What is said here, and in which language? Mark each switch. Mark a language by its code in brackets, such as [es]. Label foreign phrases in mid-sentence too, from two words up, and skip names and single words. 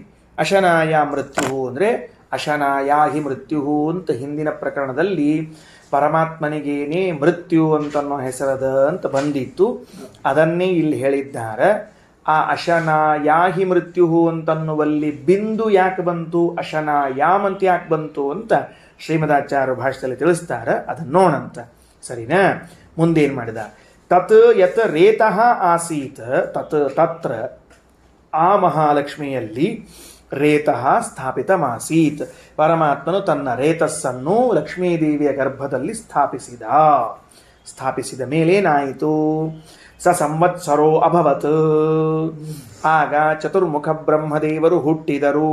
[sa] ಅಶನಾಯ ಮೃತ್ಯು [kn] ಅಂದರೆ [sa] ಅಶನಾಯ ಹಿ ಮೃತ್ಯು [kn] ಅಂತ ಹಿಂದಿನ ಪ್ರಕರಣದಲ್ಲಿ ಪರಮಾತ್ಮನಿಗೇನೆ ಮೃತ್ಯು ಅಂತನ್ನೋ ಹೆಸರದ ಅಂತ ಬಂದಿತ್ತು. ಅದನ್ನೇ ಇಲ್ಲಿ ಹೇಳಿದ್ದಾರೆ. ಆ [sa] ಅಶನಾಯಾಹಿ ಮೃತ್ಯು [kn] ಅಂತನ್ನುವಲ್ಲಿ ಬಿಂದು ಯಾಕೆ ಬಂತು, ಅಶನಾಯಾಮ್ ಅಂತ ಯಾಕೆ ಬಂತು ಅಂತ ಶ್ರೀಮದಾಚಾರ್ಯ ಭಾಷೆಯಲ್ಲಿ ತಿಳಿಸ್ತಾರೆ. ಅದನ್ನ ನೋಡಂತ. ಸರಿನಾ? ಮುಂದೇನು ಮಾಡಿದ? [sa] ತತ್ ಯತ್ ರೇತಃ ಆಸೀತ್ ತತ್ರ [kn] ಆ ಮಹಾಲಕ್ಷ್ಮಿಯಲ್ಲಿ [sa] ರೇತಃ ಸ್ಥಾಪಿತಮಾಸೀತ್. [kn] ಪರಮಾತ್ಮನು ತನ್ನ ರೇತಸ್ಸನ್ನು ಲಕ್ಷ್ಮೀದೇವಿಯ ಗರ್ಭದಲ್ಲಿ ಸ್ಥಾಪಿಸಿದ ಮೇಲೇನಾಯಿತು? [sa] ಸ ಸಂವತ್ಸರೋ ಅಭವತ್. [kn] ಆಗ ಚತುರ್ಮುಖ ಬ್ರಹ್ಮದೇವರು ಹುಟ್ಟಿದರು.